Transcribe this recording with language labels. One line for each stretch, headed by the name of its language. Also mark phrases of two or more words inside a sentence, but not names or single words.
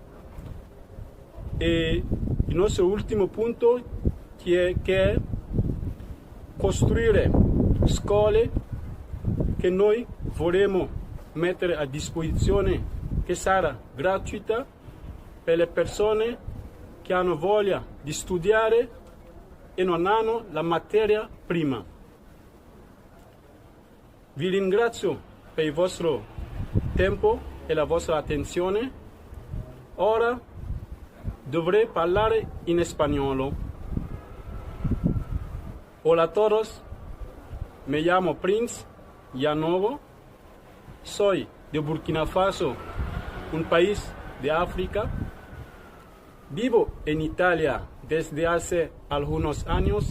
Italian: E il nostro ultimo punto che è costruire scuole che noi vorremmo mettere a disposizione, che sarà gratuita per le persone che hanno voglia di studiare e non hanno la materia prima. Vi ringrazio per il vostro tempo e la vostra attenzione. Ora dovrei parlare in spagnolo.
Spanish: Hola a todos, me llamo Prince Yanogo, soy de Burkina Faso, un país de África. Vivo en Italia desde hace algunos años.